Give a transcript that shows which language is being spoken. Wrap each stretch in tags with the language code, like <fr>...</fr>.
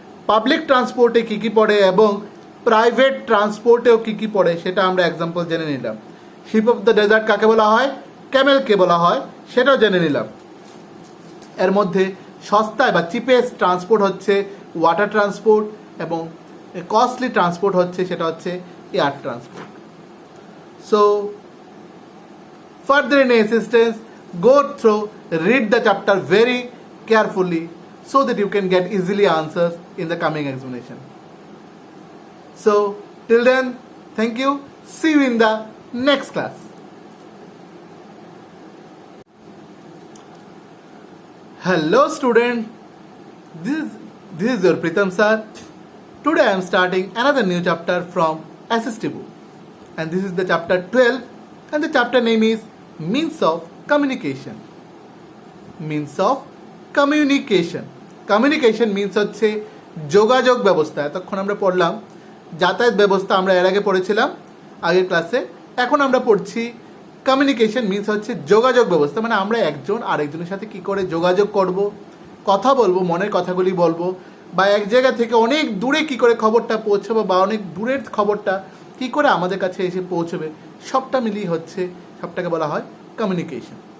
<bn>Public ট্রান্সপোর্টে কী কী পড়ে এবং private ট্রান্সপোর্টেও কী কী পড়ে সেটা আমরা এক্সাম্পল জেনে নিলাম। শিপ অফ দ্য ডেজার্ট কাকে বলা হয়, ক্যামেলকে বলা হয়, সেটাও জেনে নিলাম। এর মধ্যে সস্তায় বা চিপেস্ট ট্রান্সপোর্ট হচ্ছে ওয়াটার ট্রান্সপোর্ট এবং কস্টলি ট্রান্সপোর্ট হচ্ছে সেটা হচ্ছে air transport.</bn> <en>So further any assistance, go through, read the chapter very carefully so that you can get easily answers in the coming examination. So till then, thank you, see you in the next class. Hello student, this is your Pritam sir. Today I am starting another new chapter from SST book, and this is the chapter 12, and the chapter name is Means of Communication. Means of Communication. Communication means</en> <bn>হচ্ছে যোগাযোগ ব্যবস্থা। এতক্ষণ আমরা পড়লাম যাতায়াত ব্যবস্থা, আমরা এর আগে পড়েছিলাম আগের ক্লাসে। এখন আমরা পড়ছি কমিউনিকেশন মিন্স হচ্ছে যোগাযোগ ব্যবস্থা, মানে আমরা একজন আরেকজনের সাথে কি করে যোগাযোগ করব, কথা বলবো, মনের কথাগুলি বলবো, বা এক জায়গা থেকে অনেক দূরে কি করে খবরটা পৌঁছবে বা অনেক দূরের খবরটা কি করে আমাদের কাছে এসে পৌঁছবে, সবটা মিলিয়ে হচ্ছে, সবটাকে বলা হয় কমিউনিকেশন।</bn>